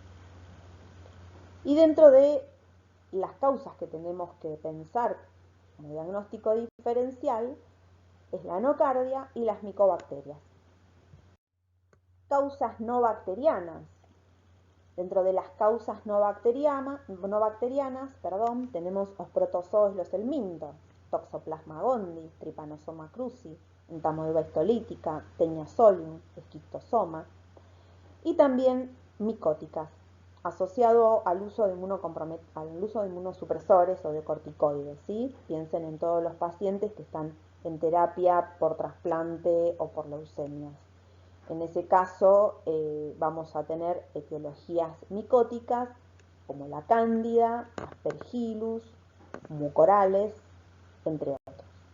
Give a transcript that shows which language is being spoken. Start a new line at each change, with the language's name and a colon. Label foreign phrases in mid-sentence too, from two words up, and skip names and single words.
Spanish: Y dentro de las causas que tenemos que pensar como diagnóstico diferencial es la nocardia y las micobacterias. Causas no bacterianas. Dentro de las causas no bacterianas, tenemos los protozoos, los helmintos, Toxoplasma gondii, Trypanosoma cruzi, Entamoeba histolítica, Taenia-solium, Esquistosoma, y también micóticas, asociado al uso de inmunosupresores o de corticoides, ¿sí? Piensen en todos los pacientes que están en terapia por trasplante o por leucemias. En ese caso vamos a tener etiologías micóticas como la cándida, aspergillus, mucorales, entre otros.